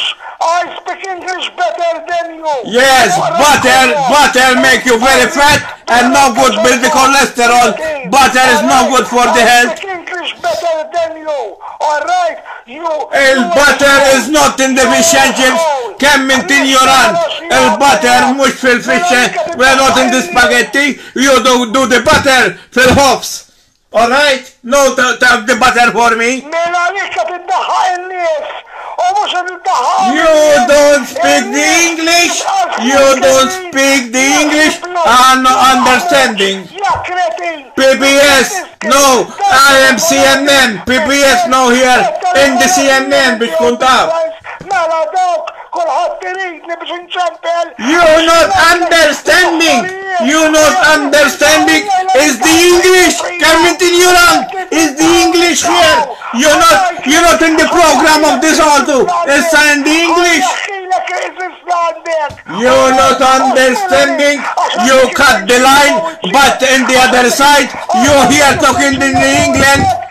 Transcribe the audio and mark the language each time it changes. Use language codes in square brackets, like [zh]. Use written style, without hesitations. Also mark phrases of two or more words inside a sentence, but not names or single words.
[en] I speak English better than you. Yes, butter make you very fat and no good with the cholesterol. Butter is no good for the health. English better than you. Alright? Il-butter is not in the fish and chips. [mt] Kemm inti ignorant. Il-butter mhux fil-fish [en] and we're not in the spaghetti. You do the butter fil-hops. Alright? No the butter for me. [mt] Mela lika tiddaħħa in-nies. U mhux tiddaħħa. [en] You don't speak the English. You don't speak the English. I'm not understanding. PBS, no. I am CNN. PBS, no here. In the CNN [mt] biex kun taf. Mela dawk kulħadd iridni biex inċempel. [en] You're not understanding. You're not understanding. Is the English? [mt] Kemm inti ignorant. [en] Is the English here? You're not in the program of this also. It's in the English. You're not understanding. You cut the line, but in the other side, you're here talking in England.